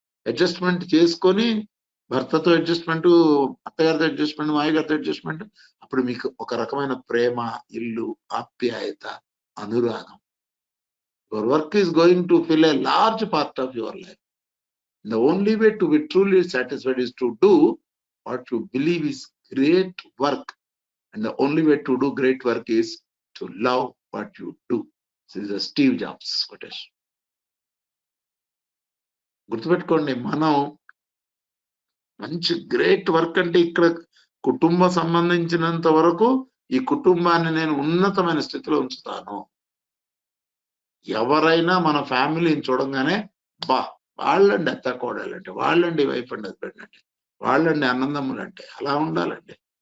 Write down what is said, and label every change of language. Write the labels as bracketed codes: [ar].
[te] Adjustment చేసుకొని భర్తతో adjustment, అత్తగారితో adjustment, మాయగారితో adjustment, అప్పుడు మీకు ఒక రకమైన ప్రేమ, ఇల్లు, ఆప్యాయత, అనురాగం. [en] Your work is going to fill a large part of your life. The only way to be truly satisfied is to do what you believe is great work. And the only way to do great work is to love what you do. This is a Steve Jobs quotation. [te] గుర్తుపెట్టుకోండి, మనం మంచి great work అంటే ఇక్కడ కుటుంబ సంబంధించినంత వరకు ఈ కుటుంబాన్ని నేను ఉన్నతమైన స్థితిలో ఉంచుతాను. ఎవరైనా మన ఫ్యామిలీని చూడంగానే వాళ్ళండి అత్త కోడలు అంటే, వాళ్ళండి [en] wife and husband [te] అంటే, వాళ్ళండి అన్నదమ్ములు అంటే, అలా ఉండాలండి.